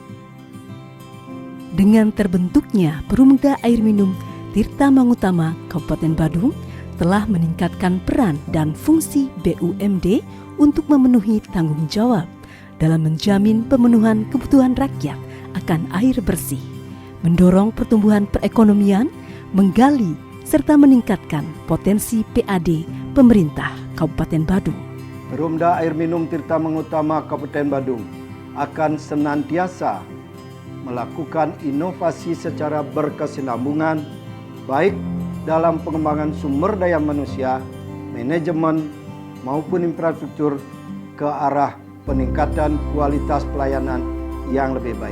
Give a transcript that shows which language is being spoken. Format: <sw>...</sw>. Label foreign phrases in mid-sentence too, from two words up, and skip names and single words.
<id>Dengan terbentuknya Perumda Air Minum Tirta Mangutama Kabupaten Badung telah meningkatkan peran dan fungsi BUMD untuk memenuhi tanggung jawab dalam menjamin pemenuhan kebutuhan rakyat akan air bersih, mendorong pertumbuhan perekonomian, menggali serta meningkatkan potensi PAD pemerintah Kabupaten Badung. Perumda Air Minum Tirta Mangutama Kabupaten Badung akan senantiasa melakukan inovasi secara berkesinambungan, baik dalam pengembangan sumber daya manusia, manajemen, maupun infrastruktur ke arah peningkatan kualitas pelayanan yang lebih baik.</id>